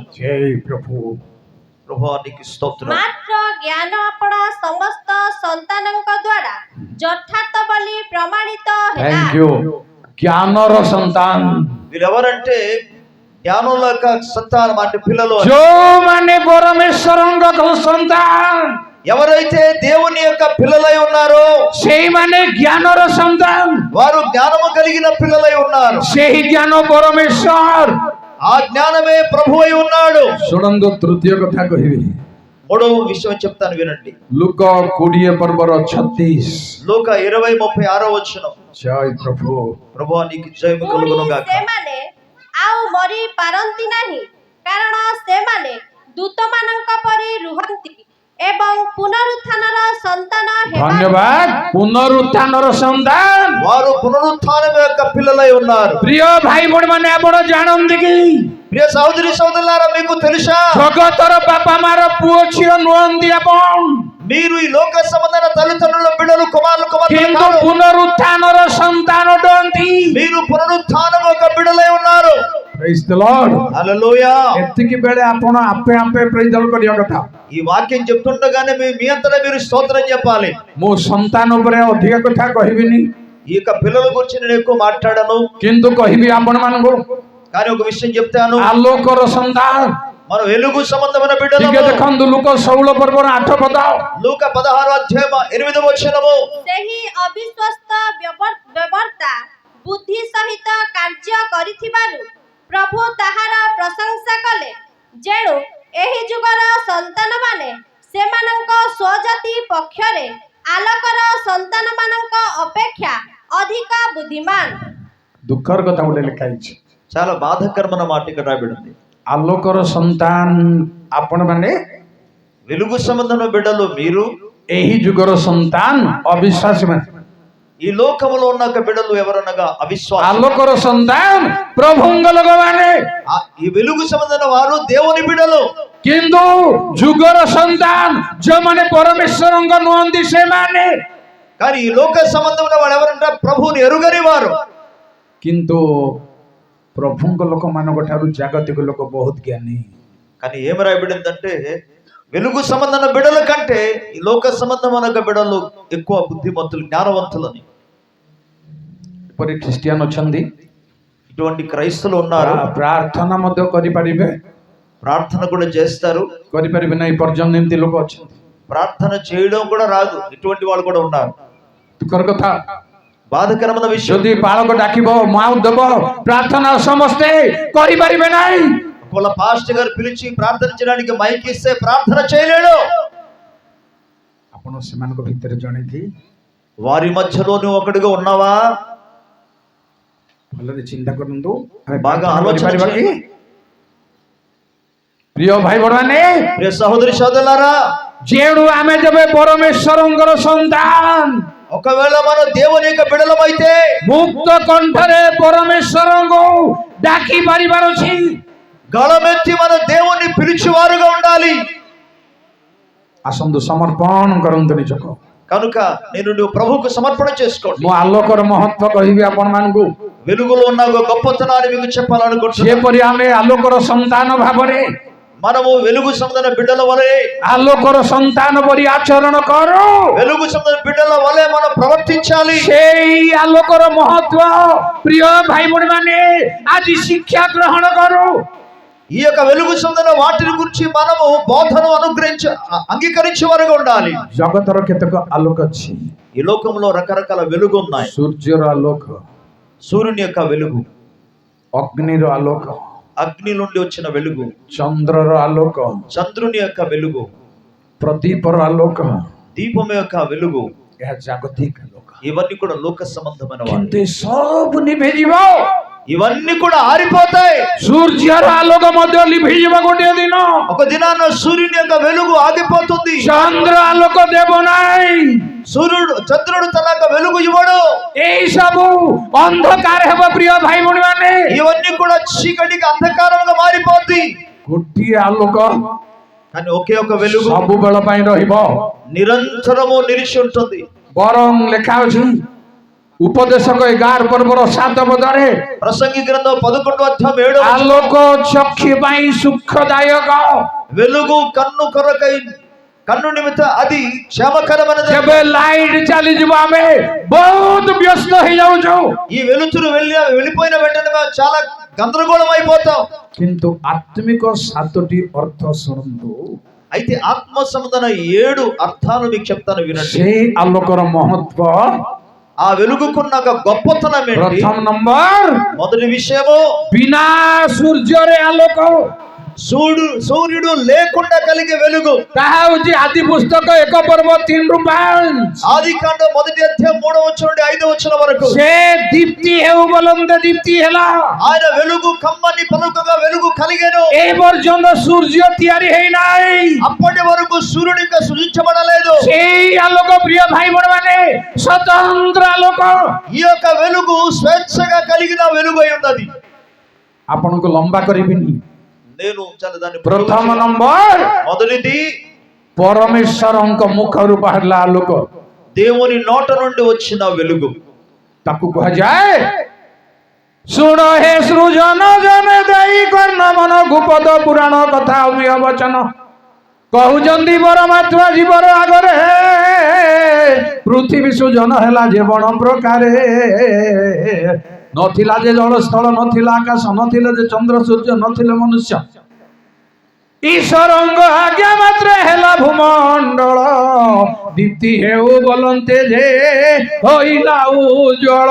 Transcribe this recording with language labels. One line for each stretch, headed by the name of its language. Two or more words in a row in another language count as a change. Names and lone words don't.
Odia: ଜୟ ପ୍ରଭୁ।
Telugu: ప్రభువా నీకు స్తోత్రం.
Odia: ମାତ୍ର ଜ୍ଞାନ ଆପଣ ସମସ୍ତ ସନ୍ତାନଙ୍କ ଦ୍ୱାରା ଯଥାର୍ଥ ବୋଲି ପ୍ରମାଣିତ ହେଲା।
English: Thank you.
Odia: ଜ୍ଞାନର ସନ୍ତାନ
Telugu: వీరెవరంటే జ్ఞానుల యొక్క సంతానం అంటే పిల్లలు.
Odia: ଯୋଉମାନେ ପରମେଶ୍ୱରଙ୍କ ସନ୍ତାନ,
Telugu: ఎవరైతే దేవుని యొక్క పిల్లలై ఉన్నారో
Odia: ସେଇମାନେ ଜ୍ଞାନର ସନ୍ତାନ।
Telugu: వారు జ్ఞానము కలిగిన పిల్లలై ఉన్నారు.
Odia: ସେହି ଜ୍ଞାନ ପରମେଶ୍ୱର।
Telugu: ఆ జ్ఞానమే ప్రభువై ఉన్నాడు.
Odia: ଶୁଣନ୍ତୁ ତୃତୀୟ କଥା କହିବି।
Telugu: మూడవ విషయం చెప్తాను వినండి.
Odia: ଲୁକ 20 ପର୍ବର 36।
Telugu: లూక 20:36వ వచనం.
Odia: ଜୟ ପ୍ରଭୁ।
Telugu: ప్రభువా నీకు జయము
Odia: ପୁଣି
Telugu: కలుగును గాక.
Odia: ସେମାନେ ଆଉ ମରି ପାରନ୍ତି ନାହିଁ, କାରଣ ସେମାନେ ଦୂତମାନଙ୍କ ପରି ରୁହନ୍ତି ଏବଂ ପୁନରୁତ୍ଥାନର ସନ୍ତାନ ହେବା। ଧନ୍ୟବାଦ। ପୁନରୁତ୍ଥାନର ସନ୍ତାନ।
Telugu: వారు పునరుత్థానం యొక్క పిల్లలై ఉన్నారు.
Odia: ପ୍ରିୟ ଭାଇ ଭଉଣୀ ମାନେ, ଆପଣ ଜାଣନ୍ତି କି
Telugu: ప్రియ సహోదరి సోదరులారా, మీకు తెలుసా
Odia: ଜଗତର ବାପା ମାର ପୁଅ ଝିଅ ନୁହନ୍ତି ଆପଣ,
Telugu: మీరు ఈ లోక సంబంధమైన తల్లిదండ్రుల బిడ్డలు కుమారులు కుమార్తెలు
Odia: କିନ୍ତୁ
Telugu: కాదు.
Odia: ପୁନରୁତ୍ଥାନର ସନ୍ତାନ ଅଟନ୍ତି।
Telugu: మీరు పునరుత్థానం యొక్క బిడ్డలై ఉన్నారు.
English: Praise the Lord.
Telugu: హల్లెలూయా.
Odia: ଏତିକି ବେଳେ ଆପଣ ଆପେ ଆପେ
English: praise the Lord
Odia: କରିବା କଥା।
Telugu: ఈ వాక్యం చెప్తుండగానే మీ అంతటా మీరు స్తోత్రం చెప్పాలి.
Odia: ମୁଁ ସନ୍ତାନ ଉପରେ ଅଧିକ କଥା କହିବିନି,
Telugu: ఈ యొక్క పిల్లల గురించి నేను ఎక్కువ మాట్లాడను,
Odia: କିନ୍ତୁ କହିବି ଆପଣ ମାନଙ୍କୁ
Telugu: కానీ ఒక విషయం చెప్తాను.
Odia: ଆଲୋକର ସନ୍ତାନ।
Telugu: మనం వెలుగు సంబంధమైన బిడ్డలు.
Odia: ଟିକେ ଦେଖନ୍ତୁ ଲୁକ 16 ପର୍ବର 8 ପଦ।
Telugu: లూక 16వ అధ్యాయం 8వ వచనము.
Odia: ସେହି ଅବିଶ୍ୱସ୍ତ ବ୍ୟବର୍ତ୍ତା ବୁଦ୍ଧି ସହିତ କାର୍ଯ୍ୟ କରିଥିବାରୁ ପ୍ରଭୁ ତାହାର ପ୍ରଶଂସା କଲେ, ଯେଣୁ ଏହି ଯୁଗର ସନ୍ତାନମାନେ ସେମାନଙ୍କ ସ୍ୱଜାତି ପକ୍ଷରେ ଆଲୋକର ସନ୍ତାନମାନଙ୍କ ଅପେକ୍ଷା ଅଧିକ ବୁଦ୍ଧିମାନ। ଦୁଃଖର କଥା ଗୋଟେ ଲେଖା ହେଇଛି।
Telugu: చాలా బాధాకరమైన మాట ఇక్కడ రాయబడింది.
Odia: ଆଲୋକର ସନ୍ତାନ ଆପଣ ମାନେ,
Telugu: వెలుగు సంబంధమైన బిడ్డలు మీరు,
Odia: ଏହି ଯୁଗର ସନ୍ତାନ ଅବିଶ୍ୱାସୀ ମାନେ।
Telugu: ఈ లోకములో ఉన్న ఒక బిడ్డలు ఎవరనగా అవిశ్వాసం.
Odia: ଆଲୋକର ସନ୍ତାନ ପ୍ରଭୁଙ୍କ ଲୋକମାନେ,
Telugu: ఈ వెలుగు సంబంధమైన వారు దేవుని బిడ్డలు.
Odia: କିନ୍ତୁ ଯୁଗର ସନ୍ତାନ ଯୋଉମାନେ ପରମେଶ୍ୱରଙ୍କ ନୁହନ୍ତି ସେମାନେ।
Telugu: కానీ ఈ లోక సంబంధమైన వాడు ఎవరంటే ప్రభువుని ఎరుగని వారు.
Odia: କିନ୍ତୁ ପ୍ରଭୁଙ୍କ ଲୋକମାନଙ୍କ ଠାରୁ ଜାଗତିକ ଲୋକ ବହୁତ ଜ୍ଞାନୀ।
Telugu: కానీ ఏమి రాయబడిందంటే వెలుగు సంబంధమైన బిడ్డల కంటే ఈ లోక సంబంధమైన బిడ్డలు ఎక్కువ బుద్ధిమంతులు, జ్ఞానవంతులని.
Odia: ଏପରି ଖ୍ରୀଷ୍ଟିଆନ ଅଛନ୍ତି,
Telugu: ఇటువంటి క్రైస్తవులు ఉన్నారు.
Odia: ପ୍ରାର୍ଥନା ମଧ୍ୟ କରିପାରିବେ,
Telugu: ప్రార్థన కూడా చేస్తారు,
Odia: କରିପାରିବେ ନାହିଁ ପର୍ଯ୍ୟନ୍ତ ଏମିତି ଲୋକ ଅଛନ୍ତି।
Telugu: ప్రార్థన చేయడం కూడా రాదు, ఇటువంటి వాళ్ళు కూడా ఉన్నారు.
Odia: ଦୁଃଖର କଥା।
Telugu: బాధకరమైన విషయం.
Odia: ଯଦି ବାଳକ ଡାକିବ ମାଉ ଦେବ, ପ୍ରାର୍ଥନା ସମସ୍ତେ କରିପାରିବେ ନାହିଁ।
Telugu: ఒకవేళ పాస్టర్ గారు పిలిచి ప్రార్థన చేయడానికి మైక్ ఇస్తే ప్రార్థన చేయలేడు.
Odia: ଆପଣ ସେମାନଙ୍କ ଭିତରେ ଜଣେ କି
Telugu: వారి మధ్యలో నువ్వు ఒకడుగా ఉన్నావా?
Odia: ଭଲରେ ଚିନ୍ତା କରନ୍ତୁ ଆମେ
Telugu: బాగా
Odia: ପ୍ରାର୍ଥନା
Telugu: ఆలోచన
Odia: କରିପାରିବା କି?
Telugu: చేయండి.
Odia: ପ୍ରିୟ ଭାଇ ଭଉଣୀମାନେ,
Telugu: ప్రియ సహోదరి సోదరులారా,
Odia: ଯେଣୁ ଆମେ ଯେବେ ପରମେଶ୍ୱରଙ୍କର ସନ୍ତାନ
Telugu: ఒకవేళ మనం దేవుని యొక్క బిడలమైతే
Odia: ମୁକ୍ତ କଣ୍ଠରେ ପରମେଶ୍ୱରଙ୍କୁ ଡାକି ପାରିବାର ଅଛି।
Telugu: గళమెత్తి మన దేవుణ్ణి పిలిచేవారుగా ఉండాలి.
Odia: ଆସନ୍ତୁ ସମର୍ପଣ କରନ୍ତୁ ନିଜକୁ।
Telugu: కనుక నువ్వు ప్రభువుకు సమర్పణ చేసుకోండి.
Odia: ମୁଁ ଆଲୋକର ମହତ୍ଵ କହିବି ଆପଣମାନଙ୍କୁ।
Telugu: వెలుగులో ఉన్న ఒక గొప్పతనాన్ని మీకు చెప్పాలనుకుంటున్నాను.
Odia: ଯେପରି ଆମେ ଆଲୋକର ସନ୍ତାନ ଭାବରେ
Telugu: మనము వెలుగు సంబంధ బిడ్డల వలె,
Odia: ଆଲୋକର ସନ୍ତାନ ପରି ଆଚରଣ କରୁ,
Telugu: వెలుగు సంబంధ బిడ్డల వలె మనం ప్రవర్తించాలి.
Odia: ସେଇ ଆଲୋକର ମହତ୍ଵ ପ୍ରିୟ ଭାଇ ଭଉଣୀମାନେ ଆଜି ଶିକ୍ଷା ଗ୍ରହଣ କରୁ।
Telugu: ఈ యొక్క వెలుగు సంబంధ వాటిని గురించి మనము బోధను అంగీకరించే వారుగా ఉండాలి.
Odia: ଜଗତର କେତେକ ଆଲୋକ ଅଛି।
Telugu: ఈ లోకంలో రకరకాల వెలుగు ఉన్నాయి.
Odia: ସୂର୍ଯ୍ୟର ଆଲୋକ,
Telugu: సూర్యుని యొక్క వెలుగు,
Odia: ଅଗ୍ନିର ଆଲୋକ,
Telugu: అగ్ని నుండి వచ్చిన వెలుగు,
Odia: ଚନ୍ଦ୍ରର ଆଲୋକ,
Telugu: చంద్రుని యొక్క వెలుగు,
Odia: ପ୍ରଦୀପର ଆଲୋକ,
Telugu: దీపం యొక్క వెలుగు,
Odia: ଏହା ଜାଗତିକ ଆଲୋକ।
Telugu: ఇవన్నీ కూడా లోక సంబంధమైన వాటి.
Odia: କିନ୍ତୁ ସବୁ ନିଭିଯିବ,
Telugu: ఇవన్నీ కూడా ఆరిపోతాయి.
Odia: ସୂର୍ଯ୍ୟର ଆଲୋକ ମଧ୍ୟ ଲିଭିଯିବ ଗୋଟିଏ ଦିନ।
Telugu: ఒక దినాన సూర్యుని యొక్క వెలుగు ఆగిపోతుంది.
Odia: ଚନ୍ଦ୍ର ଆଲୋକ ଦେବ ନାହିଁ।
Telugu: చంద్రుడు తన యొక్క వెలుగు ఇవ్వడు.
Odia: এই ସବୁ ଅନ୍ଧକାର ହେବ ପ୍ରିୟ ଭାଇ ଭଉଣୀ ମାନେ।
Telugu: ఇవన్నీ కూడా చీకటికి అంధకారంగా మారిపోద్ది.
Odia: ଗୋଟିଏ ଆଲୋକ
Telugu: కానీ ఒకే ఒక వెలుగు
Odia: ସବୁବେଳ ପାଇଁ ରହିବ।
Telugu: నిరంతరము నిలిచి ఉంటుంది.
Odia: ବରଂ ଲେଖା ଅଛି ଉପଦେଶକ 11 ପର୍ବର 7 ପଦରେ,
Telugu: ప్రసంగి గ్రంథం 11వ అధ్యాయం 7వ వచనం,
Odia: ଆଲୋକ ଚକ୍ଷୁ ପାଇଁ ସୁଖଦାୟକ,
Telugu: వెలుగు కన్ను నిమిత్త అది క్షేమకరమైనది.
Odia: ଯେବେ ଲାଇଟ ଚାଲିଯିବ ଆମେ ବହୁତ ବ୍ୟସ୍ତ ହେଇଯାଉଛୁ।
Telugu: ఈ వెలుతురు వెళ్ళిపోయిన వెంటనే మేము చాలా గందరగోళం అయిపోతాం.
Odia: କିନ୍ତୁ ଆତ୍ମିକ 7ଟି ଅର୍ଥ ଶୁଣନ୍ତୁ।
Telugu: అయితే ఆత్మ సంబంధన 7 అర్థాలు మీకు చెప్తాను వినండి.
Odia: ସେଇ ଆଲୋକର ମହତ୍ଵ,
Telugu: ఆ వెలుగుకున్న ఒక గొప్పతనం ఏంటి?
Odia: ପ୍ରଥମ ନମ୍ବର,
Telugu: మొదటి విషయము,
Odia: ବିନା ସୂର୍ଯ୍ୟରେ ଆଲୋକ,
Telugu: సూర్యుడు లేకుండా కలిగే వెలుగు.
Odia: ତାହା ହଉଛି ଆଦି ପୁସ୍ତକ 1 ପର୍ବ 3 ରୁ 5।
Telugu: ఆదికాండ 1వ అధ్యాయం 3వ వచనం నుండి 5వ వచనం వరకు.
Odia: ସେ ଦୀପ୍ତି ହେଉ ବୋଲନ୍ତେ ଦୀପ୍ତି ହେଲା।
Telugu: ఆయన వెలుగు కమ్మని పలుకగా వెలుగు కలిగెను.
Odia: ଏ ପର୍ଯ୍ୟନ୍ତ ସୂର୍ଯ୍ୟ ତିଆରି ହେଇନାହିଁ।
Telugu: అప్పటి వరకు సూర్యుడు ఇంకా సృజించబడలేదు.
Odia: ସେଇ ଆଲୋକ ପ୍ରିୟ ଭାଇ ଭଉଣୀ ମାନେ ସ୍ୱତନ୍ତ୍ର ଆଲୋକ।
Telugu: ఈ యొక్క వెలుగు స్వేచ్ఛగా కలిగిన వెలుగు అయి ఉన్నది.
Odia: ଆପଣଙ୍କୁ ଲମ୍ବା କରିବିନି।
Telugu: నేను చాలా దాన్ని
Odia: ପ୍ରଥମ ନମ୍ବର,
Telugu: మొదటిది
Odia: ପରମେଶ୍ୱରଙ୍କ ମୁଖରୁ ବାହାରିଲା ଆଲୋକ।
Telugu: దేవుని నోట నుండి వచ్చిన వెలుగు.
Odia: ତାକୁ କୁହାଯାଏ, ଶୁଣ ହେ ସୃଜନ ଜନେ ଦେଇ କର୍ଣ୍ଣ ମନ ଗୁପଦ ପୁରାଣ କଥା ଅମିୟ ବଚନ କହୁଛନ୍ତି ପରମାତ୍ମା ଜୀବର ଆଗରେ ପୃଥିବୀ ସୃଜନ ହେଲା ଯେ ବଣ ପ୍ରକାରେ ନଥିଲା ଯେ ଜଳ ସ୍ଥଳ ନଥିଲା ଆକାଶ ନଥିଲେ ଯେ ଚନ୍ଦ୍ର ସୂର୍ଯ୍ୟ ନଥିଲେ ମନୁଷ୍ୟ ଈଶ୍ୱରଙ୍କ ଆଜ୍ଞା ମାତ୍ରେ ହେଲା ଭୂମଣ୍ଡଳ ଦୀପ୍ତି ହେଉ ବୋଲନ୍ତେ ଯେ ହୋଇଲା ଉଜ୍ଜଳ।